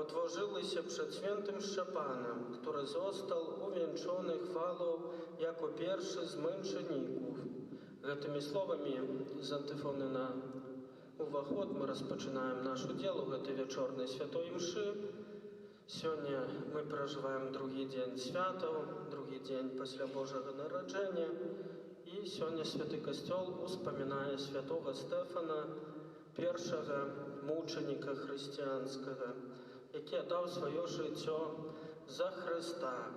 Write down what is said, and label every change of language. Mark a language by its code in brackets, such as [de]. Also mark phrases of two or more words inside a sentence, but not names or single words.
[pl] położyłyся przed świętym Szczepanem, który został uwieńczony chwałą jako pierwszy z męczenników. [be] Гэтымі словамі з антыфоны на уваход мы распачынаем нашу дзелу гэтай вячорнай святой імшы. Сёння мы перажываем другі дзень святаў, другі дзень пасля Божага нараджэння. І сёння святы касцёл успамінае святога Стэфана, першага мучаніка хрысціянскага, які аддаў сваё жыццё за Хрыста.